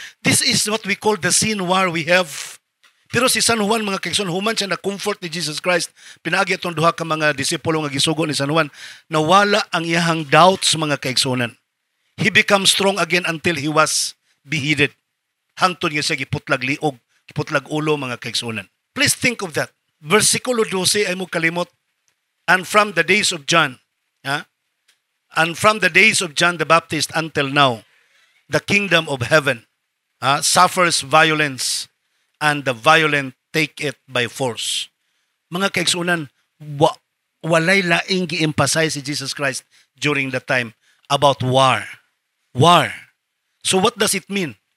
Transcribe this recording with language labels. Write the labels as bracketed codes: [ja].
[en] This is what we call the sin war we have. [ceb] Pero si San Juan, mga kaigsoon, human siya na comfort ni Jesus Christ. Pinaagi itong duha ka mga disipulo nga gisugo ni San Juan, nawala ang iyahang doubts, mga kaigsunan. [en] He became strong again until he was beheaded. [ceb] Hangtod nga siya giputlag liog, giputlag ulo, mga kaigsunan. [en] Please think of that. [ceb] Versikulo 12 ay mo kalimot. [en] And from the days of John, and from the days of John the Baptist until now, the kingdom of heaven suffers violence, and the violent take it by force. [ceb] Mga kaigsunan, walay laing gi-emphasize si Jesus Christ [en] during the time about war. War. So what does it mean?